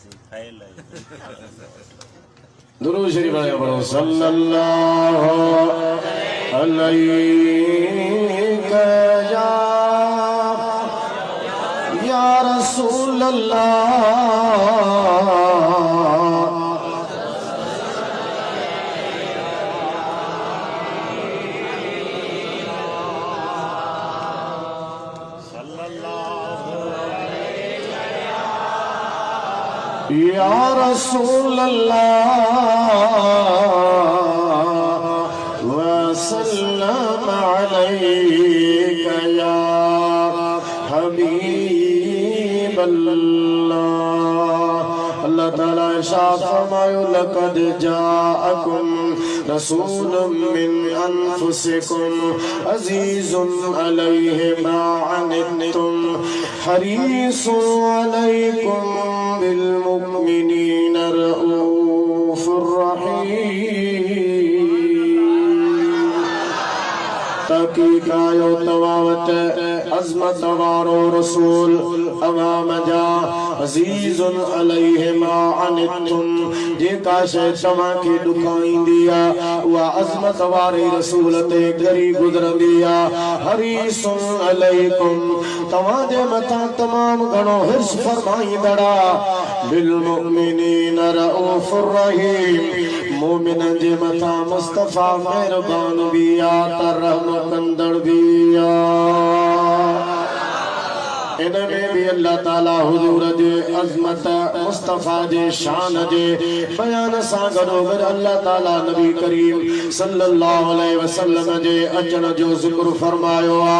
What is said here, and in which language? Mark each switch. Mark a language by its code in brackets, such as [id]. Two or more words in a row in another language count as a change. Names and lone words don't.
[sd] दुरूद शरीफ पढ़ो [ar] صلى الله عليك يا رسول الله يا رسول الله وسلم عليك يا حبيب الله. [sd] अल्लाह ताला इरशाद फरमायो [ar] لقد جاءكم رسول من أنفسكم عزيز عليه ما عنتم حريص عليكم بالمؤمنين رءوف رحيم. [sd] तहकीक आयो तवावत अज़मत वारो रसूल अवाम जा [ar] عزيز عليه ما عنتم [sd] जेका शै तव्हां खे ॾुखाईंदी आहे उहा अज़मत वारे रसूल ते घरी गुज़रंदी आहे। [ar] حريص عليكم [sd] तव्हां जे मथां तमामु घणो हिर्स फरमाईंदड़ [ar] بالمؤمنين رءوف رحيم [sd] मोमिनन जे मथां मुस्तफ़ा मेहरबान भी आहे त रहम कंदड़ भी आहे। इनमें भी अल्लाह ताला हुजूर जे अज़मत मुस्तफ़ा जे शान जे बयान सां गॾोगॾु अल्लाह ताला नबी करीम [ar] صلى الله عليه وسلم [sd] जे अचण जो ज़िक्र फरमायो आहे।